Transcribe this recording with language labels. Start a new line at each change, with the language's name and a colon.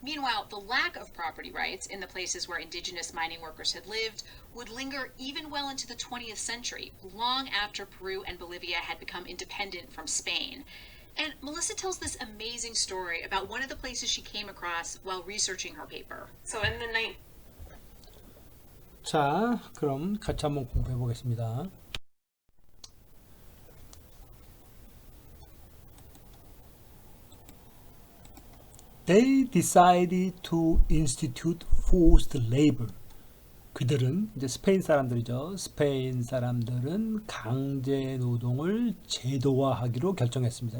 English: Meanwhile, the lack of property rights in the places where indigenous mining workers had lived would linger even well into the 20th century, long after Peru and Bolivia had become independent from Spain. And Melissa tells this amazing story about one of the places she came across while researching her paper. So in the night.
Korean: 자, 그럼 같이 한번 공부해 보겠습니다.
English: They decided to institute forced labor.
Korean: 그들은 이제 스페인 사람들이죠. 스페인 사람들은 강제 노동을 제도화하기로 결정했습니다.